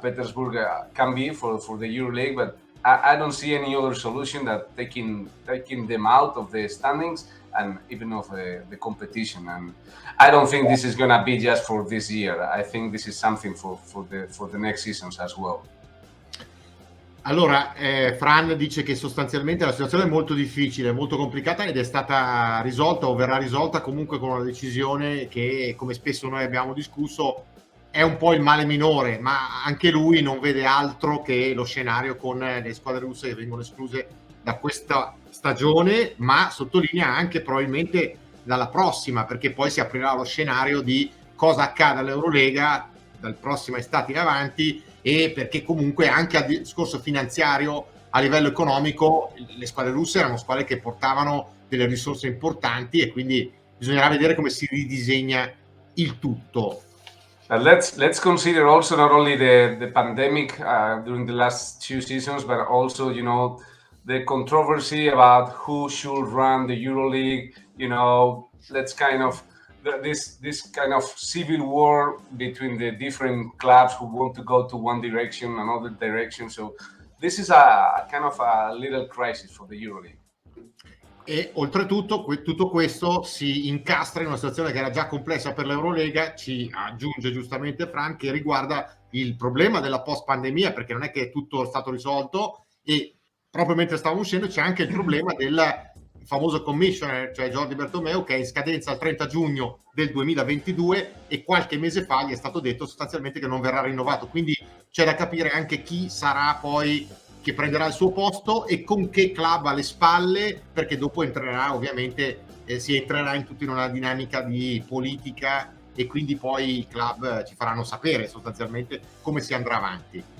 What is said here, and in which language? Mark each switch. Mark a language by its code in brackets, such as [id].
[en] Petersburg can be for the EuroLeague, but I don't see any other solution that taking them out of the standings and even of the competition. And I don't think this is gonna be just for this year. I think this is something for the next seasons as well. [it] Allora, Fran dice che sostanzialmente la situazione è molto difficile, molto complicata ed è stata risolta o verrà risolta comunque con una decisione che, come spesso noi abbiamo discusso, è un po' il male minore, ma anche lui non vede altro che lo scenario con le squadre russe che vengono escluse da questa stagione, ma sottolinea anche probabilmente dalla prossima, perché poi si aprirà lo scenario di cosa accade all'Eurolega dal prossima estate in avanti, e perché comunque anche al discorso finanziario a livello economico le squadre russe erano squadre che portavano delle risorse importanti e quindi bisognerà vedere come si ridisegna il tutto. [en] Let's consider also not only the pandemic during the last 2 seasons, but also, you know, the controversy about who should run the EuroLeague. You know, let's kind of this kind of civil war between the different clubs who want to go to one direction, another direction. So this is a kind of a little crisis for the EuroLeague. [it] E oltretutto tutto questo si incastra in una situazione che era già complessa per l'Eurolega, ci aggiunge giustamente Fran, che riguarda il problema della post pandemia, perché non è che tutto è stato risolto, e proprio mentre stavamo uscendo c'è anche il problema del famoso commissioner, cioè Jordi Bertomeu, che è in scadenza il 30 giugno del 2022 e qualche mese fa gli è stato detto sostanzialmente che non verrà rinnovato, quindi c'è da capire anche chi sarà poi che prenderà il suo posto e con che club alle spalle, perché dopo entrerà ovviamente, si entrerà in tutta una dinamica di politica e quindi poi i club ci faranno sapere sostanzialmente come si andrà avanti.